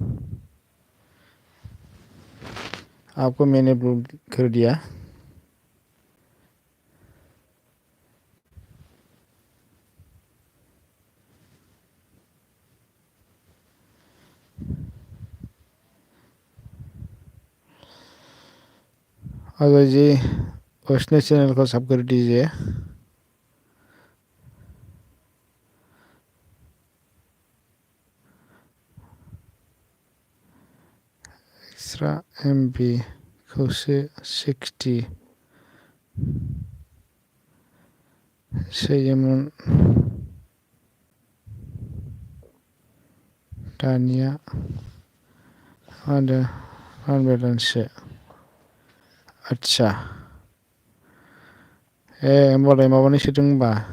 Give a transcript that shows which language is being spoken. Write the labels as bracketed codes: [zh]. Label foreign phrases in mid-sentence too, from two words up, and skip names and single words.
[hi] आपको मैंने ब्लॉक कर दिया अजय जी उसने चैनल को सब कर दीजिए [brx] एक्स्ट्रा MB खौसो 60 सोयोमोन दानिया आदा आनबेलेन्ससो आदसा होमबालाय माबानि सोदों होमबा